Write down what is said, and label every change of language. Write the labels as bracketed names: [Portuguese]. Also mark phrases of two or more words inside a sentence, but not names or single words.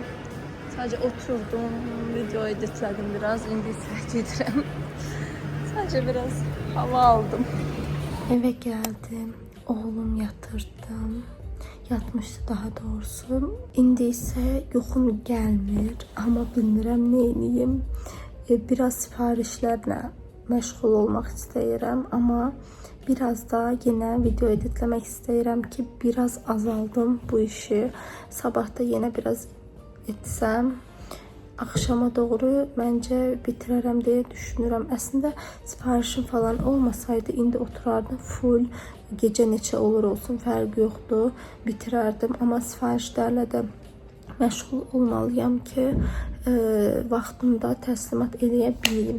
[Turkish] Sadece oturdum, video editledim biraz, indi ise giderim. Sadece biraz hava aldım. Eve geldim, oğlum yatırdım. Yatmıştı daha doğrusu. İndi ise yuxum gelmir ama [Azerbaijani] bilmirəm neyniyim. [Turkish] Biraz siparişlerle [Azerbaijani] məşğul olmaq istəyirəm [Turkish] ama biraz da yine video editlemek istəyirəm ki biraz azaldım bu işi. Sabah da yine biraz etsəm akşama doğru bence bitirərəm diye düşünürəm. [Azerbaijani] Əslində siparişim falan olmasaydı indi oturardım full gece neçə olur olsun fərqi yoxdur bitirərdim ama sifarişlərlə də məşğul olmalıyam ki vaxtında təslimat eləyə bileyim.